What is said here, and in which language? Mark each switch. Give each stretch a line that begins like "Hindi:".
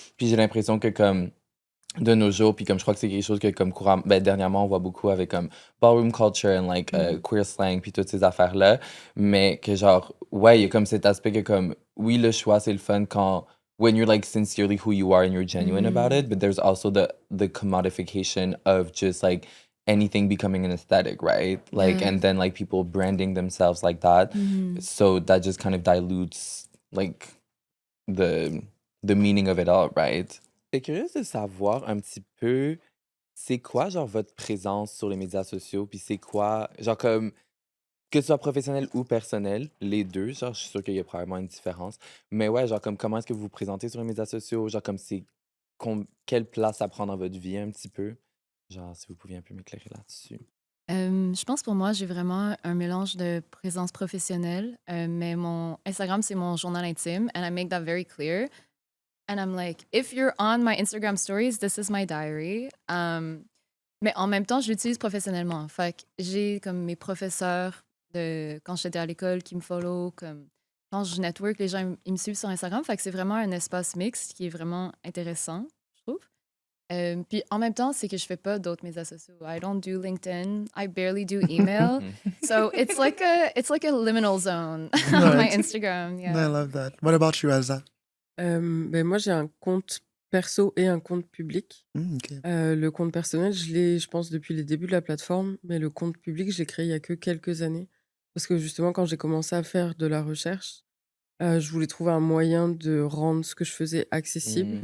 French: Puis j'ai l'impression que comme de nos jours, puis comme je crois que c'est quelque chose que comme dernièrement on voit beaucoup avec comme
English: ballroom culture and like queer slang
French: puis toutes ces affaires-là, mais que genre ouais, il y a comme cet aspect que comme oui le choix c'est le fun quand
English: when you're like sincerely who you are and you're genuine about it, but there's also the commodification of just like anything becoming an aesthetic, right? Like Yeah. and then like people branding themselves like that. So that just kind of dilutes like the meaning of it all, right?
French: Je suis curieuse de savoir un petit peu c'est quoi genre votre présence sur les médias sociaux, puis c'est quoi genre comme que ce soit professionnel ou personnel, les deux, genre je suis sûre qu'il y a probablement une différence. Mais ouais, genre comme comment est-ce que vous vous présentez sur les médias sociaux, genre comme c'est quelle place ça prend dans votre vie un petit peu? Genre si vous pouviez un peu m'éclairer là-dessus. Je pense pour moi, j'ai vraiment un mélange de présence professionnelle, mais mon Instagram, c'est mon journal intime,
English: and I make that very clear. And I'm like, if you're on my Instagram stories, this is my diary.
French: Mais en même temps, je l'utilise professionnellement. Fait que j'ai comme mes professeurs de quand j'étais à l'école qui me follow, comme quand je network, les gens ils me suivent sur Instagram. Fait que c'est vraiment un espace mixte qui est vraiment intéressant, je trouve. Puis en même temps, c'est que je fais pas d'autres médias sociaux.
English: I don't do LinkedIn. I barely do email. So it's like a liminal zone on my Right. Instagram. I Yeah. love that. What about you, Elsa?
French: Ben moi, j'ai un compte perso et un compte public.
English: Okay.
French: Le compte personnel, je l'ai, je pense, depuis les débuts de la plateforme, mais le compte public, je l'ai créé il y a que quelques années. Parce que justement, quand j'ai commencé à faire de la recherche, je voulais trouver un moyen de rendre ce que je faisais accessible.